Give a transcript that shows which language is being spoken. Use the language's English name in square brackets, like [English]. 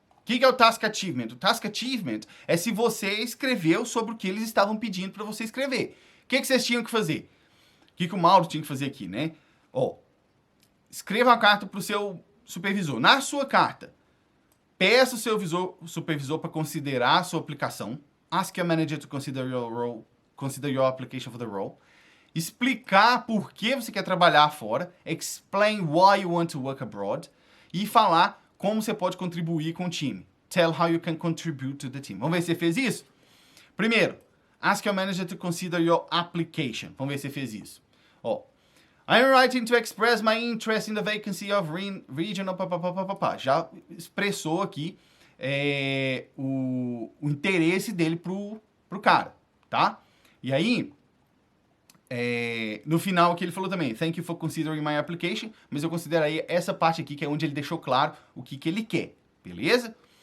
[Portuguese] O que é o Task Achievement? O Task Achievement é se você escreveu sobre o que eles estavam pedindo para você escrever. O que vocês tinham que fazer? O que o Mauro tinha que fazer aqui, né? Escreva uma carta para o seu supervisor. Na sua carta, peça o seu supervisor para considerar a sua aplicação. [English] Ask your manager to consider your application for the role. [Portuguese] Explicar por que você quer trabalhar fora, [English] explain why you want to work abroad, [Portuguese] e falar como você pode contribuir com o time. [English] Tell how you can contribute to the team. [Portuguese] Vamos ver se você fez isso? [English] Primeiro, ask your manager to consider your application. [Portuguese] Vamos ver se você fez isso. [English] I'm writing to express my interest in the vacancy of regional... [Portuguese] Já expressou aqui o interesse dele pro cara, tá? E aí... no final aqui ele falou também, [English] thank you for considering my application, [Portuguese] mas eu consideraria essa parte aqui que é onde ele deixou claro o que ele quer, beleza?